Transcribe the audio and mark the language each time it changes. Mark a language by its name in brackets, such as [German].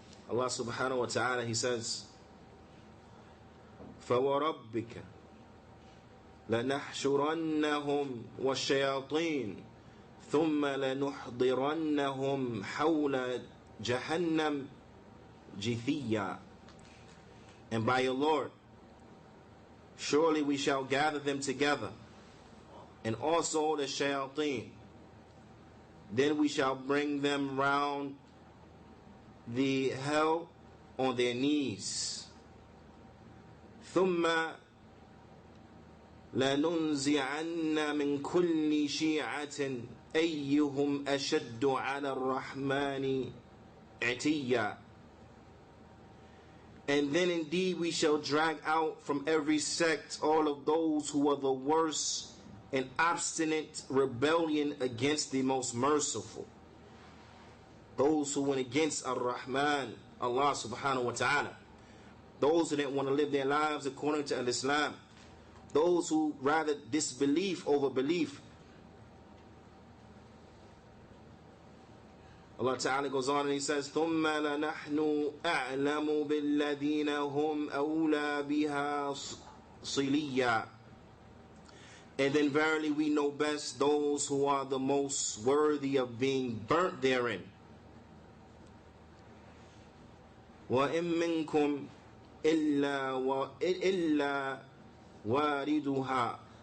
[Arabic] Allah subhanahu wa ta'ala, [English] he says, [Arabic] فَوَرَبِّكَ لَنَحْشُرَنَّهُمْ وَالشَّيَاطِينَ ثُمَّ لَنُحْضِرَنَّهُمْ حَوْلَ جَهَنَّمْ جِثِيًّا. [English] and by your Lord, surely we shall gather them together, and also the shayateen. Then we shall bring them round the hell on their knees. [Arabic] ثم لننزعن من كل شيعة أيهم أشد على الرحمن عتيا. [English] And then indeed we shall drag out from every sect all of those who are the worst and obstinate rebellion against the most merciful. Those who went against Ar-Rahman, Allah subhanahu wa ta'ala. Those who didn't want to live their lives according to Islam. Those who rather disbelief over belief. [Arabic] Allah Ta'ala [English] goes on and He says, [Arabic] ثُمَّ لَنَحْنُ أَعْلَمُ بِالَّذِينَ هُمْ أَوْلَى بِهَا صِلِيًّا. [English] And then verily we know best those who are the most worthy of being burnt therein. [Arabic] وَإِن مِّنكُمْ إِلَّا وَارِدُهَا.